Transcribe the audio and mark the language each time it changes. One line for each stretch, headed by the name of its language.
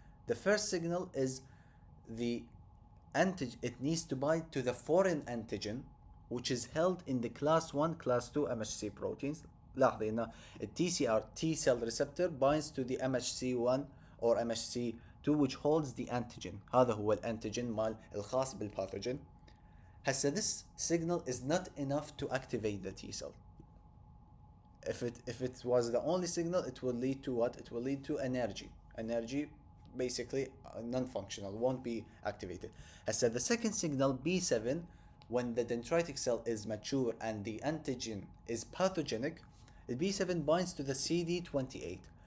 English: The first signal is the antigen. It needs to bind to the foreign antigen which is held in the class 1 class 2 MHC proteins.
Arabic: لاحظي هنا
English: TCR T cell receptor binds to the MHC1 or MHC2 which holds the antigen.
Arabic: هذا هو الانتيجين مال الخاص بالباثوجين. هسه
English: this signal is not enough to activate the T cell. If it was the only signal, it will lead to what? It will lead to energy basically non-functional, won't be activated.
Arabic: هسه
English: the second signal B7, when the dendritic cell is mature and the antigen is pathogenic, the B7 binds to the CD28.